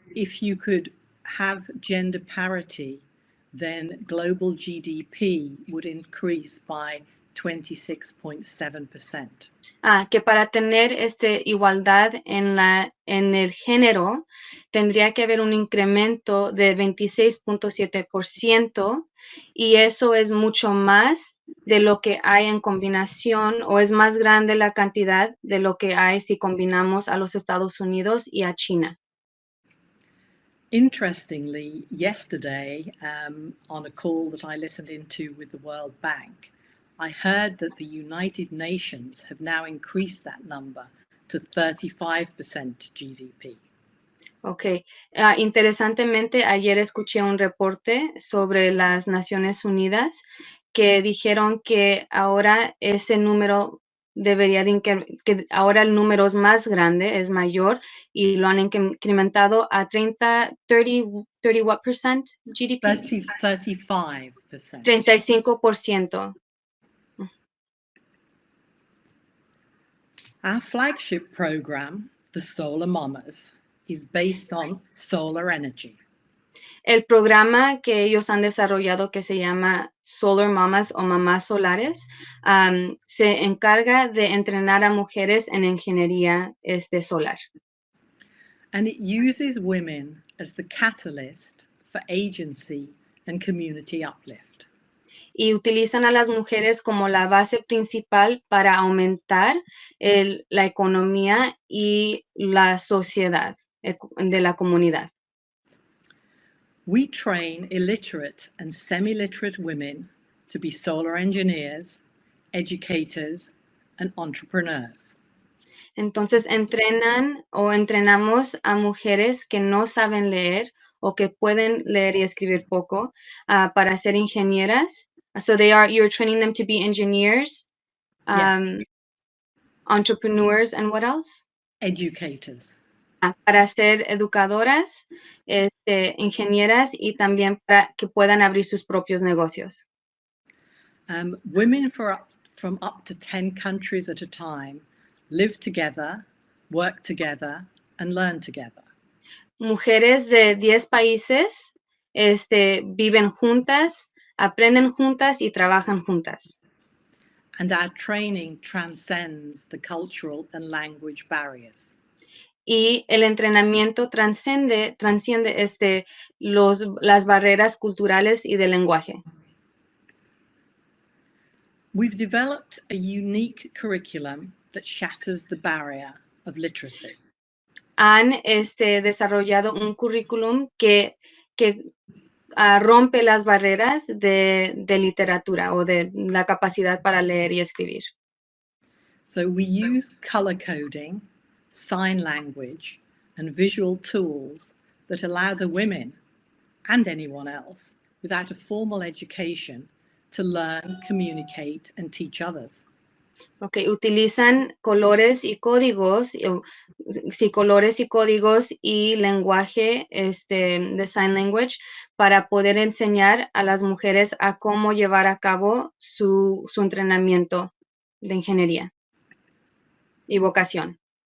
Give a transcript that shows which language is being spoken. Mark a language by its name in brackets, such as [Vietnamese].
[English] If you could have gender parity, then global GDP would increase by 26.7%. [Spanish] Que para tener igualdad en el género, tendría que haber un incremento de 26.7%, y eso es mucho más de lo que hay en combinación, o es más grande la cantidad de lo que hay si combinamos a los Estados Unidos y a China. [English] Interestingly, yesterday, on a call that I listened into with the World Bank, I heard that the United Nations have now increased that number to 35% GDP. Ok. [Spanish] Interesantemente, ayer escuché un reporte sobre las Naciones Unidas que dijeron que ahora ese número debería de que ahora el número es más grande, es mayor, y lo han incrementado a 30 [English] what percent GDP? 35%. 35%. Our flagship program, the Solar Mamas, is based on solar energy. [Spanish] El programa que ellos han desarrollado, que se llama Solar Mamas o Mamás Solares, se encarga de entrenar a mujeres en ingeniería solar. [English] And it uses women as the catalyst for agency and community uplift. [Spanish] Y utilizan a las mujeres como la base principal para aumentar la economía y la sociedad de la comunidad. [English] We train illiterate and semi-literate women to be solar engineers, educators, and entrepreneurs. [Spanish] Entonces entrenan o entrenamos a mujeres que no saben leer o que pueden leer y escribir poco para ser ingenieras. [English] So you're training them to be engineers, entrepreneurs, and what else? Educators. [Spanish] Para ser educadoras, ingenieras y también para que puedan abrir sus propios negocios. [English] Women from up to 10 countries at a time live together, work together, and learn together. [Spanish] Mujeres de 10 países viven juntas, aprenden juntas y trabajan juntas. [English] And our training transcends the cultural and language barriers. [Spanish] Y el entrenamiento transciende las barreras culturales y del lenguaje. [English] We've developed a unique curriculum that shatters the barrier of literacy. [Spanish] Han desarrollado un currículum que rompe las barreras de literatura o de la capacidad para leer y escribir. [English] So we use color coding, sign language, and visual tools that allow the women and anyone else without a formal education to learn, communicate, and teach others. [Spanish] Okay, utilizan colores y códigos, colores y códigos y lenguaje de [English] sign language [Spanish] para poder enseñar a las mujeres a cómo llevar a cabo su entrenamiento de ingeniería y vocación.